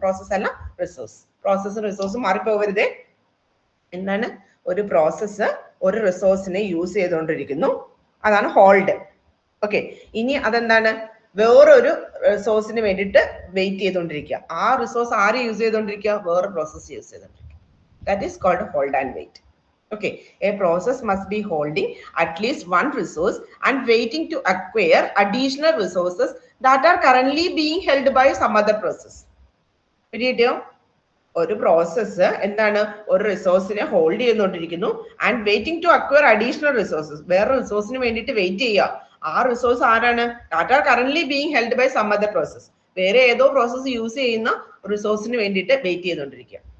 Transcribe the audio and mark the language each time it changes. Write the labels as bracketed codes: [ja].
[ml] Process അല്ല resource, പ്രോസസ്സും റിസോഴ്സും മാറിപ്പോവരുതേ. എന്താണ്, ഒരു പ്രോസസ്സ് ഒരു റിസോഴ്സിനെ യൂസ് ചെയ്തുകൊണ്ടിരിക്കുന്നു, അതാണ് ഹോൾഡ്. ഓക്കെ, ഇനി അതെന്താണ്, വേറൊരു റിസോഴ്സിന് വേണ്ടിയിട്ട് വെയിറ്റ് ചെയ്തുകൊണ്ടിരിക്കുക. ആ റിസോഴ്സ് ആര് യൂസ് ചെയ്തുകൊണ്ടിരിക്കുക, വേറെ പ്രോസസ് യൂസ് ചെയ്തുകൊണ്ടിരിക്കുക. [en] That is called hold and wait. Okay, a process must be holding at least one resource and waiting to acquire additional resources that are currently being held by some other process. [ml] ഒരു process എന്താണ്, ഒരു റിസോഴ്സിനെ hold ചെയ്തുകൊണ്ടിരിക്കുന്നു [en] and waiting to acquire additional resources, [ml] വേറെ റിസോഴ്സിന് വേണ്ടിയിട്ട് wait ചെയ്യുക. ആ resource ആരാണ്, [en] that are currently being held by some other process, [ml] വേറെ ഏതോ പ്രോസസ് യൂസ് ചെയ്യുന്ന റിസോഴ്സിന് വേണ്ടിയിട്ട് വെയിറ്റ് ചെയ്തുകൊണ്ടിരിക്കുക.